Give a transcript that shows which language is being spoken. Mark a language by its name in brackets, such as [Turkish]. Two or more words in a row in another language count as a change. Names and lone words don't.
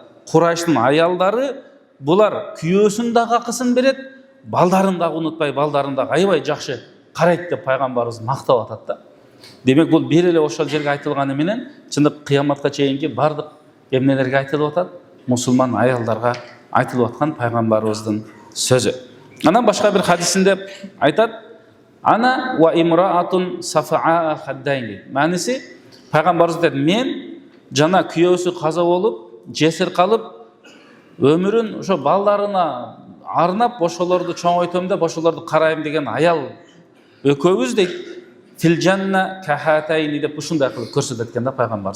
[Kyrgyz] Курайштын аялдары булар күйөөсүн дагы акысын берет, балдарын дагы унутпай, балдарын дагы аябай жакшы карайт деп пайгамбарыбыз мактап атат да. Демек бул бир эле ошол жерге айтылганы менен чындык кыяматка чейинки бардык эмнелерге айтылып атат? Мусулман аялдарга айтылып аткан пайгамбарыбыздын сөзү. Анан башка бир хадисинде айтат: [Arabic] "أنا وامرأة سفعاء الخدين." [Kyrgyz] Маниси пайгамбарыбыз айтат: "Мен жана күйөөсү каза болуп, жесир калып, өмүрүн ошо балдарына арнап, ошолорду чоңойтом деп, ошолорду карайм деген аял экөөбүз дейт. [Arabic] في الجنة كهاتين [Kyrgyz] деп ушундай кылып көрсөтөт экен да пайгамбарыбыз.